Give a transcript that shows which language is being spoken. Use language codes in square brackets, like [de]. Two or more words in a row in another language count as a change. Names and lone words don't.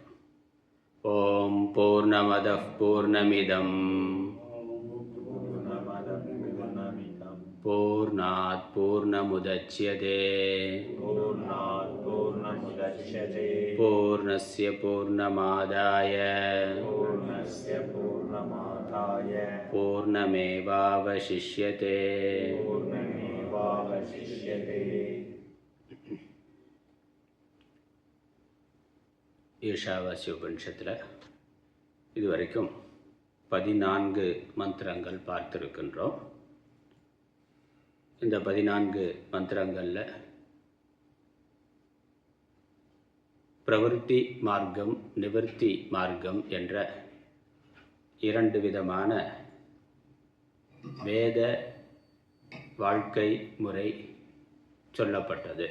[sa] ओम पूर्णमदः पूर्णमिदं पूर्णात् पूर्णमुदच्यते पूर्णस्य पूर्णमादाय पूर्णमेवावशिष्यते। [ta] ஈஷாவாஸ்ய உபனிஷத்தில் இதுவரைக்கும் 14 மந்திரங்கள் பார்த்துருக்கின்றோம். இந்த 14 மந்திரங்களில் பிரவருத்தி மார்க்கம் நிவர்த்தி மார்க்கம் என்ற 2 விதமான வேத வாழ்க்கை முறை சொல்லப்பட்டது.